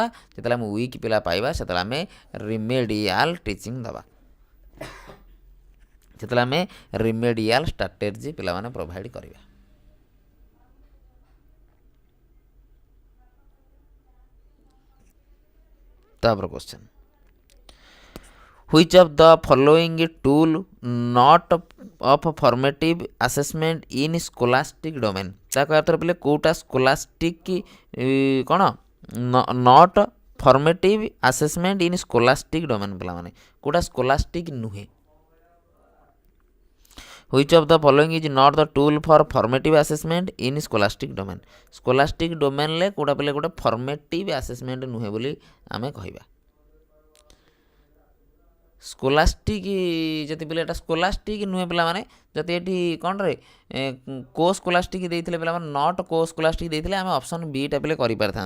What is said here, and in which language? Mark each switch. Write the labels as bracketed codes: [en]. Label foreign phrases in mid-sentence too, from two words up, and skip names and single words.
[or] ଯେତେବେଳେ ଆମେ ୱିକ୍ ପିଲା ପାଇବା ସେତେବେଳେ ଆମେ [en] remedial teaching [or] ଦେବା, ଯେତେବେଳେ ଆମେ [en] remedial strategy [or] ପିଲାମାନେ ପ୍ରୋଭାଇଡ଼ କରିବା। ତାପରେ କ୍ୱେଶ୍ଚନ୍, [en] which of the following tool not of formative assessment in scholastic domain, [or] ତାକୁ ଆଉଥରେ ପିଲେ କେଉଁଟା ସ୍କୋଲାଷ୍ଟିକ୍ କ'ଣ [en] not formative assessment in scholastic domain [or] ପିଲାମାନେ, କେଉଁଟା ସ୍କୋଲାଷ୍ଟିକ୍ ନୁହେଁ। [en] which of the following is not the tool for formative assessment in scholastic domain, scholastic domain [or] ରେ କେଉଁଟା ପିଲେ ଗୋଟେ ଫର୍ମେଟିଭ୍ ଆସେସମେଣ୍ଟ ନୁହେଁ ବୋଲି ଆମେ କହିବା। ସ୍କୋଲାଷ୍ଟିକ୍ ଯଦି ପିଲା ଏଇଟା ସ୍କୋଲାଷ୍ଟିକ୍ ନୁହେଁ ପିଲାମାନେ, ଯଦି ଏଠି କ'ଣରେ [en] co scholastic [or] ଦେଇଥିଲେ ପିଲାମାନେ, [en] not co scholastic [or] ଦେଇଥିଲେ ଆମେ [en] option B [or] ପିଲେ କରିପାରିଥାନ୍ତେ।